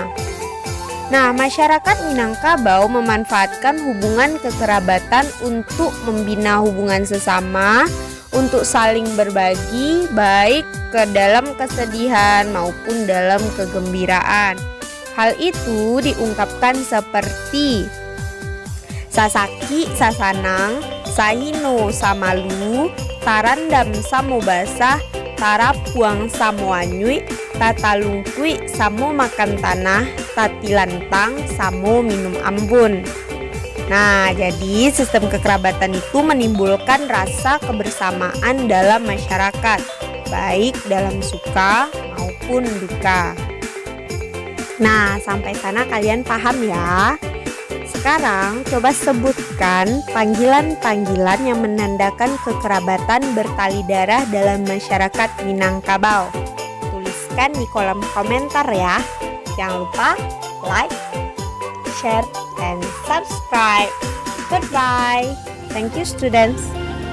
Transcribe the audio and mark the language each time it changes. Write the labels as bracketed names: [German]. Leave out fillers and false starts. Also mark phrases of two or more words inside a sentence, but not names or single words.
[Indonesian] Nah, masyarakat Minangkabau memanfaatkan hubungan kekerabatan untuk membina hubungan sesama, untuk saling berbagi baik ke dalam kesedihan maupun dalam kegembiraan. Hal itu diungkapkan seperti [Minangkabau] Sasaki Sasanang, Sahino Samalu, Tarandam Samobasah, Tara puang samo anyui, tatalungkui samo makan tanah, tatilantang samo minum ambon. [Indonesian] Nah, jadi sistem kekerabatan itu menimbulkan rasa kebersamaan dalam masyarakat, baik dalam suka maupun duka. Nah, sampai sana kalian paham ya? Sekarang coba sebutkan panggilan-panggilan yang menandakan kekerabatan bertali darah dalam masyarakat Minangkabau. Tuliskan di kolom komentar ya. Jangan lupa [English] like, share, and subscribe. Goodbye. Thank you students.